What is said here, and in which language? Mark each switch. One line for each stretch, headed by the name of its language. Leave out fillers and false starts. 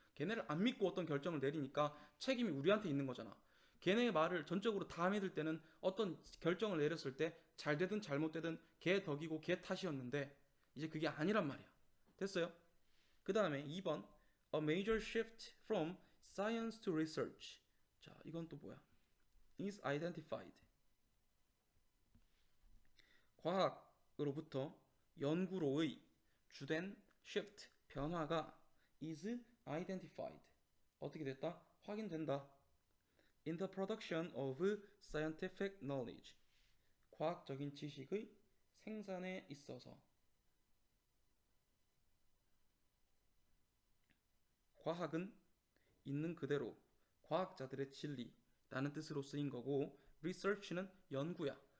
Korean: 걔네를 안 믿고 어떤 결정을 내리니까 책임이 우리한테 있는 거잖아. 걔네의 말을 전적으로 다 믿을 때는 어떤 결정을 내렸을 때 잘 되든 잘못되든 걔 덕이고 걔 탓이었는데 이제 그게 아니란 말이야. 됐어요? 그 다음에 2번
English: A major shift from science to research.
Korean: 자, 이건 또 뭐야?
English: is identified.
Korean: 과학으로부터 연구로의 주된 shift, 변화가
English: is identified.
Korean: 어떻게 됐다? 확인된다.
English: In the production of scientific knowledge.
Korean: 과학적인 지식의 생산에 있어서. 과학은 있는 그대로 과학자들의 진리라는 뜻으로 쓰인 거고 research는 연구야.